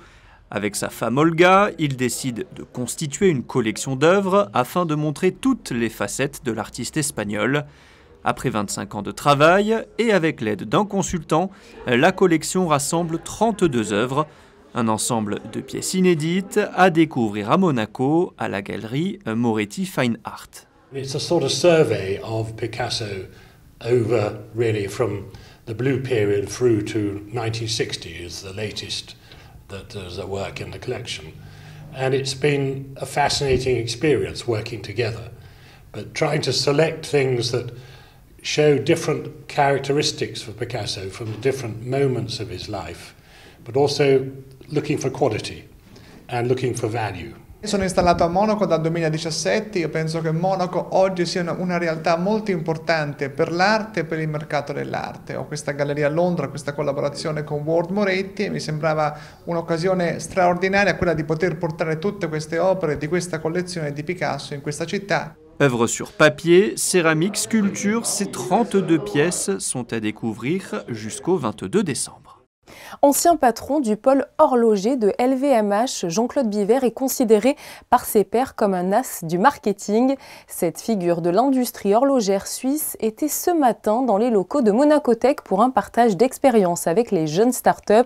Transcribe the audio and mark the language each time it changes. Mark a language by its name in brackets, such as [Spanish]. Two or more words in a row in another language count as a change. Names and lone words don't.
[French] Avec sa femme Olga, il décide de constituer une collection d'œuvres afin de montrer toutes les facettes de l'artiste espagnol. Après 25 ans de travail et avec l'aide d'un consultant, la collection rassemble 32 œuvres, un ensemble de pièces inédites à découvrir à Monaco, à la galerie Moretti Fine Art. [English] It's a sort of survey of Picasso over really from the blue period through to 1960 is the latest that there's a work in the collection. And it's been a fascinating experience working together, but trying to select things that show different characteristics for Picasso from the different moments of his life, but also looking for quality and looking for value. [Italian] Sono installato a Monaco dal 2017, io penso che Monaco oggi sia una realtà molto importante per l'arte e per il mercato dell'arte. Ho questa galleria a Londra, questa collaborazione con Ward Moretti e mi sembrava un'occasione straordinaria quella di poter portare tutte queste opere di questa collezione di Picasso in questa città. [French] Œuvres sur papier, céramique, sculpture, ces 32 pièces sont à découvrir jusqu'au 22 décembre. Ancien patron du pôle horloger de LVMH, Jean-Claude Biver est considéré par ses pairs comme un as du marketing. Cette figure de l'industrie horlogère suisse était ce matin dans les locaux de Monacotech pour un partage d'expérience avec les jeunes startups.